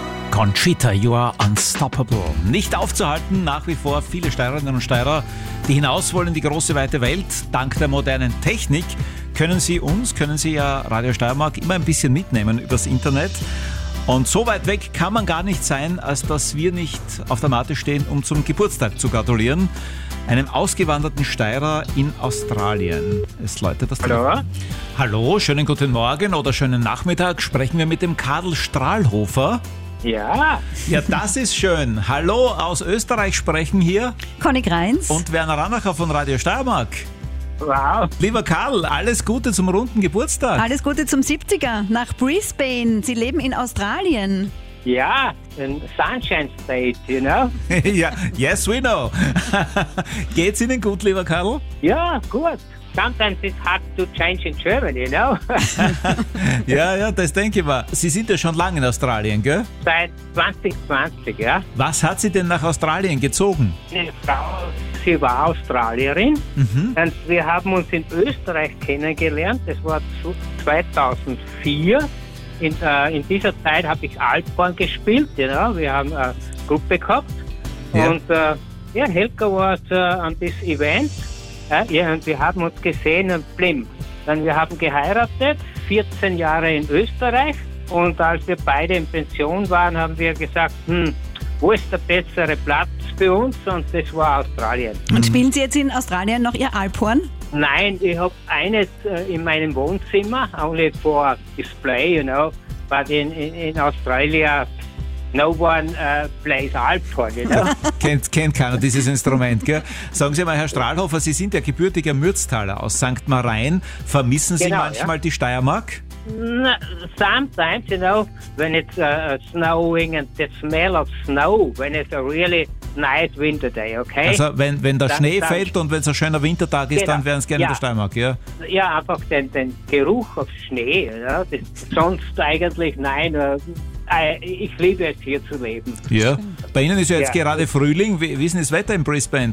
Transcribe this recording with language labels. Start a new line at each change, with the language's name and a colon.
English: Conchita, you are unstoppable.
German: Nicht aufzuhalten, nach wie vor viele Steirerinnen und Steirer, die hinaus wollen in die große weite Welt. Dank der modernen Technik können Sie ja Radio Steiermark immer ein bisschen mitnehmen übers Internet. Und so weit weg kann man gar nicht sein, als dass wir nicht auf der Matte stehen, um zum Geburtstag zu gratulieren. Einem ausgewanderten Steirer in Australien. Es läutet das Telefon. Hallo. Hallo, schönen guten Morgen oder schönen Nachmittag. Sprechen wir mit dem Karl Strahlhofer. Ja. Ja, das ist schön. Hallo, aus Österreich sprechen hier Conny Greins und Werner Ranacher von Radio Steiermark. Wow. Lieber Karl, alles Gute zum runden Geburtstag. Alles Gute zum 70er nach Brisbane. Sie leben in Australien.
English: Ja, in Sunshine State, you know. Ja, yes, we know.
German: Geht's Ihnen gut, lieber Karl? Ja, gut.
English: Sometimes it's hard to change in Germany, you know.
German: Ja, das denke ich mal. Sie sind ja schon lange in Australien, gell? Seit 2020, ja. Was hat Sie denn nach Australien gezogen? Eine Frau, sie war Australierin. Mhm. Und wir haben uns in Österreich kennengelernt. Das war 2004. In dieser Zeit habe ich Altborn gespielt,
English: you know?
German: Wir haben eine Gruppe gehabt. Ja. Und Helga war an diesem Event. Und wir haben uns gesehen und blim. Dann wir haben geheiratet, 14 Jahre in Österreich. Und als wir beide in Pension waren, haben wir gesagt, wo ist der bessere Platz für uns? Und das war Australien. Und spielen Sie jetzt in Australien noch Ihr Alphorn? Nein, ich habe eines in meinem Wohnzimmer,
English: only for display, you know. But in Australia, no one plays Alphorn, you know.
German: kennt keiner dieses Instrument, gell? Sagen Sie mal, Herr Strahlhofer, Sie sind ja gebürtiger Mürztaler aus St. Marien. Vermissen Sie manchmal die Steiermark?
English: Sometimes, you know, when it's snowing and the smell of snow, when it's a really nice winter day, okay?
German: Also wenn der Schnee fällt und wenn es ein schöner Wintertag ist, dann wären Sie gerne in der Steiermark, ja? Ja, einfach den Geruch auf Schnee, ja? Sonst eigentlich nein, ich liebe es hier zu leben. Ja, bei Ihnen ist ja jetzt gerade Frühling, wie ist denn das Wetter in Brisbane?